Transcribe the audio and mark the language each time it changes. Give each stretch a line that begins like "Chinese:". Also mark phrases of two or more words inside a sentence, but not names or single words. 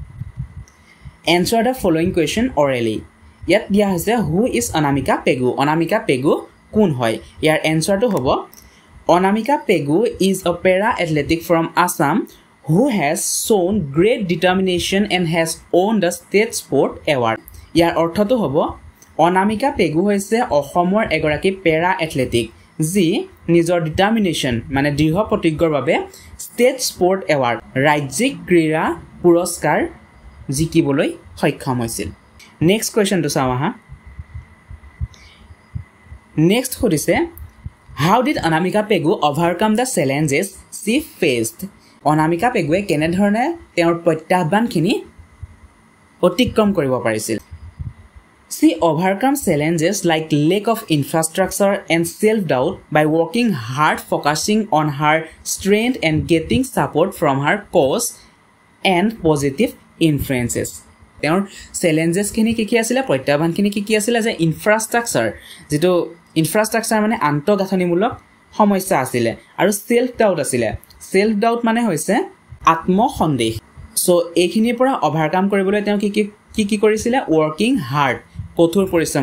English: Answer the following question orally
Assamese: ইয়াত দিয়া হৈছে
English: who is Anamika Pegu
Assamese: কোন হয় ইয়াৰ এনসাৰটো হ'ব অনামিকা পেগু
English: is a para-athletic from Assam who has shown great determination and has won the state sport award
Assamese: ইয়াৰ অৰ্থটো হ'ব অনামিকা পেগু হৈছে অসমৰ এগৰাকী
English: para athletic
Assamese: যি নিজৰ ডিটাৰমিনেশন মানে দৃঢ় প্ৰতিজ্ঞৰ বাবে
English: state sport award
Assamese: ৰাজ্যিক ক্ৰীড়া পুৰস্কাৰ জিকিবলৈ সক্ষম হৈছিল
English: next question
Assamese: চাও আহা
English: নেক্সট খুদিছে how did Anamika Pegu overcome the challenges she faced অনামিকা পেগুৱে
Assamese: কেনে ধৰণে তেওঁৰ প্ৰত্যাহ্বানখিনি অতিক্ৰম কৰিব পাৰিছিল
English: she overcome challenges like lack of infrastructure and self-doubt by working hard focusing on her strength and getting support from her coach and positive influences
Assamese: তেওঁৰ challenges খিনি কি আছিল প্ৰত্যাহ্বানখিনি কি আছিল যে ইনফ্ৰাষ্ট্ৰাকচাৰ যেটো ইনফ্ৰাষ্ট্ৰাকচাৰ মানে আন্তঃগাঁথনিমূলক সমস্যা আছিল আৰু
English: self doubt
Assamese: মানে হৈছে আত্মসন্দেহ সো এইখিনিৰ পৰা ওভাৰকাম কৰিবলৈ তেওঁ কি কি কৰিছিলে
English: working hard
Assamese: কঠোৰ পৰিশ্ৰম